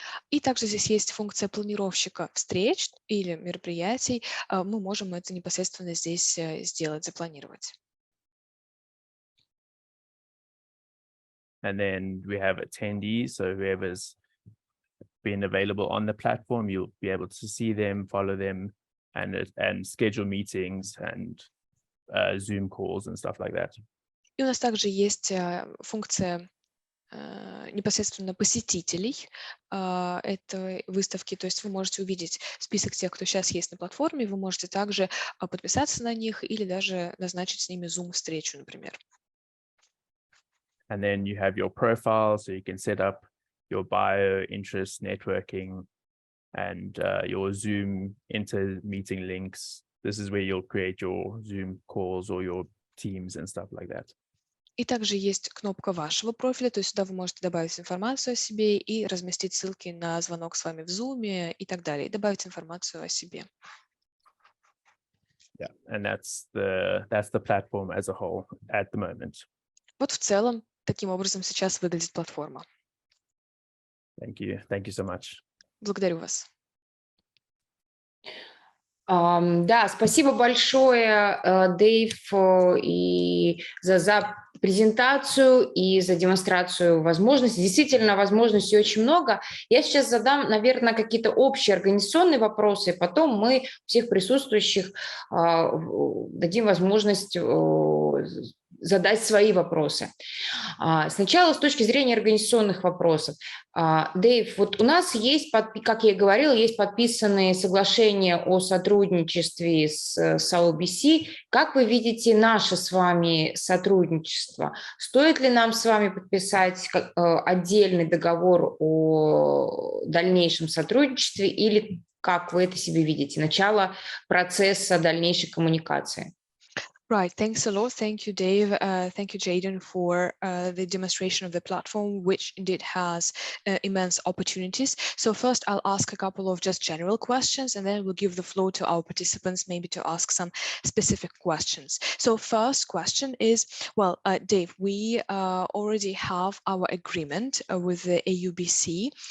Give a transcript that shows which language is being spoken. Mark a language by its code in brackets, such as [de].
[ru] И также здесь есть функция планировщика встреч или мероприятий. Мы можем это непосредственно здесь сделать, запланировать. [en] And then we have attendees. So whoever's been available on the platform, you'll be able to see them, follow them, and schedule meetings and Zoom calls and stuff like that. [ru] И у нас также есть функция непосредственно посетителей этой выставки, то есть вы можете увидеть список тех, кто сейчас есть на платформе, вы можете также подписаться на них или даже назначить с ними Zoom-встречу, например. [en] And then you have your profile, so you can set up your bio, interests, networking, and your Zoom inter-meeting links. This is where you'll create your Zoom calls or your Teams and stuff like that. [ru] И также есть кнопка вашего профиля, то есть сюда вы можете добавить информацию о себе и разместить ссылки на звонок с вами в Zoom и так далее, и добавить информацию о себе. [en] Yeah, and that's the platform as a whole at the moment. [ru] Вот в целом таким образом сейчас выглядит платформа. [en] Thank you so much. [ru] Благодарю вас. Да, спасибо большое, Дэйв, и за презентацию, и за демонстрацию возможностей. Действительно, возможностей очень много. Я сейчас задам, наверное, какие-то общие организационные вопросы, потом мы всех присутствующих дадим возможность задать свои вопросы. Сначала с точки зрения организационных вопросов. Дэйв, вот у нас есть, как я и говорила, есть подписанные соглашения о сотрудничестве с AUBC. Как вы видите наше с вами сотрудничество? Стоит ли нам с вами подписать отдельный договор о дальнейшем сотрудничестве или как вы это себе видите? Начало процесса дальнейшей коммуникации. [en] Right, thanks a lot. Thank you, Dave. Thank you, Jaden, for the demonstration of the platform, which indeed has immense opportunities. So first, I'll ask a couple of just general questions, and then we'll give the floor to our participants, maybe to ask some specific questions. So first question is, well, Dave, we already have our agreement with the AUBC.